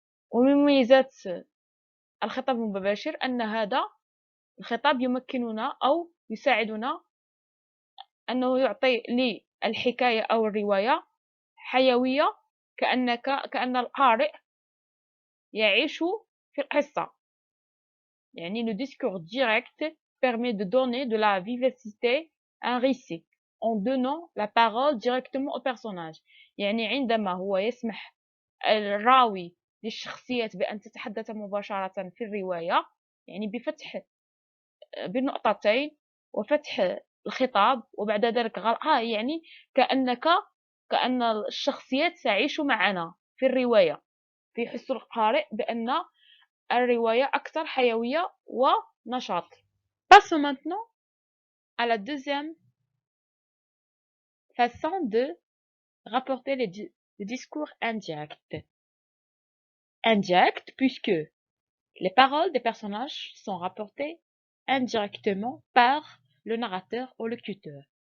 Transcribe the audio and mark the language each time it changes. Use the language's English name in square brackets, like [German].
[Arabic] ومن مميزات الخطاب المباشر أن هذا الخطاب يمكننا أو يساعدنا أنه يعطي للحكاية أو الرواية حيوية كأن القارئ يعيش في القصة. [French] le discours direct permet de donner de la vivacité à un récit en donnant la parole directement au personnage. [Arabic] عندما هو يسمح الراوي للشخصيات بأن تتحدث مباشرة في الرواية بفتح بالنقطتين وفتح الخطاب وبعد ذلك يعني كأن الشخصيات تعيش معنا في الرواية، فيحس القارئ بأن الرواية أكثر حيوية ونشاط. [French] Passons maintenant à la deuxième façon de rapporter le discours indirect. Indirect puisque les paroles des personnages sont rapportées indirectement par le narrateur ou locuteur.